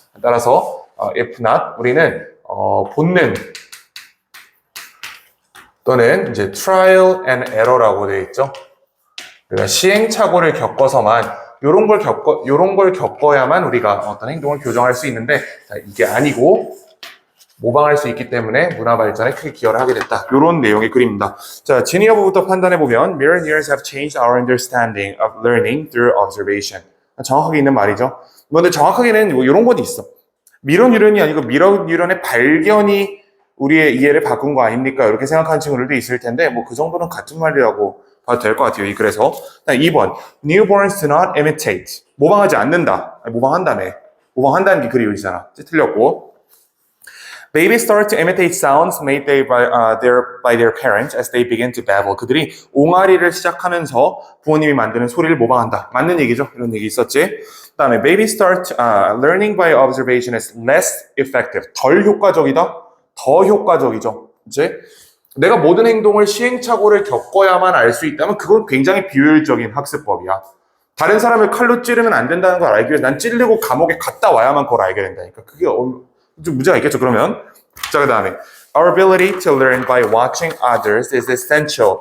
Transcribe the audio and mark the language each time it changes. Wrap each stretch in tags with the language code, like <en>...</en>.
<ko>따라서</ko> <en>if not,</en> <ko>우리는 본능 또는 이제</ko> <en>trial and error</en> <ko>라고 되어 있죠. 우리가 시행착오를 겪어서만 요런 걸 겪어야만 우리가 어떤 행동을 교정할 수 있는데, 이게 아니고 모방할 수 있기 때문에 문화 발전에 크게 기여를 하게 됐다. 요런 내용의 글입니다. 자, 진위여부부터 판단해 보면</ko> <en>Mirror neurons have changed our understanding of learning through observation.</en> <ko>정확하게 있는 말이죠. 근데 정확하게는 뭐 이런 건 있어. 미러 뉴런이 아니고 미러 뉴런의 발견이 우리의 이해를 바꾼 거 아닙니까? 이렇게 생각하는 친구들도 있을 텐데 뭐 그 정도는 같은 말이라고 봐도 될 것 같아요. 그래서 2번</ko> <en>Newborns do not imitate.</en> <ko>모방하지 않는다. 모방한다며. 모방한다는 게 글이 여기잖아. 틀렸고</ko> <en>Babies start to imitate sounds made by their parents as they begin to babble.</en> <ko>그들이 옹알이를 시작하면서 부모님이 만드는 소리를 모방한다. 맞는 얘기죠? 이런 얘기 있었지? 그 다음에</ko> <en>Babies start learning by observation is less effective.</en> <ko>덜 효과적이다? 더 효과적이죠. 이제 내가 모든 행동을 시행착오를 겪어야만 알 수 있다면 그건 굉장히 비효율적인 학습법이야. 다른 사람을 칼로 찌르면 안 된다는 걸 알기 위해 난 찌르고 감옥에 갔다 와야만 그걸 알게 된다니까. 그게 좀 문제가 있겠죠, 그러면. 자, 그 다음에</ko> <en>Our ability to learn by watching others is essential.</en>